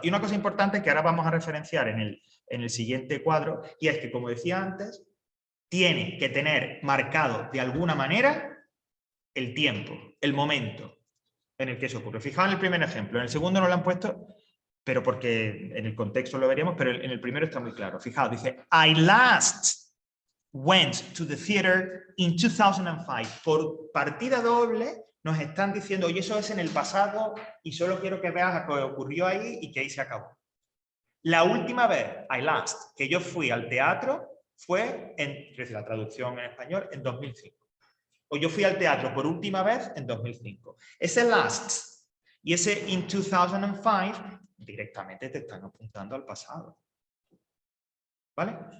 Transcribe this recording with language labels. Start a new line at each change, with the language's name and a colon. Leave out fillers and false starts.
Spanish: Y una cosa importante que ahora vamos a referenciar en el siguiente cuadro, y es que, como decía antes, tiene que tener marcado de alguna manera el tiempo, el momento en el que eso ocurre. Fijaos en el primer ejemplo, en el segundo no lo han puesto, pero porque en el contexto lo veríamos, pero en el primero está muy claro. Fijaos, dice,
English: I last went to the theater in 2005.
Spanish: Por partida doble nos están diciendo, oye, eso es en el pasado y solo quiero que veas a qué ocurrió ahí y que ahí se acabó. La última vez,
English: I last,
Spanish: que yo fui al teatro fue, es la traducción en español, en 2005. O yo fui al teatro por última vez en 2005. Ese last y ese in 2005 directamente te están apuntando al pasado. ¿Vale?